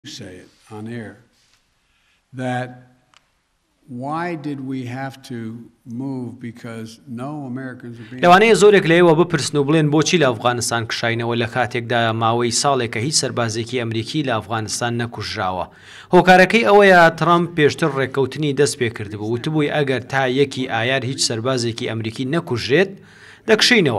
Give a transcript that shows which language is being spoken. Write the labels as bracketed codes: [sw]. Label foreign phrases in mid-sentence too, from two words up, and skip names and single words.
[en] say it on air, that why did we have to move because no Americans are being... [ckb] لەوانەیە زۆرێک لەوێەوە بپرسن و بڵێن بۆچی لە ئەفغانستان کشاینەوە لە کاتێکدا ماوەی ساڵێکە هیچ سەربازێکی ئەمریکی لە ئەفغانستان نەکوژراوە. هۆکارەکەی ئەوەیە ترامپ پێشتر ڕێککەوتنی دەست پێ کردبوو وتبووی ئەگەر تا یەکی ئایار هیچ سەربازێکی ئەمریکی نەکوژرێت دەکشینەوە.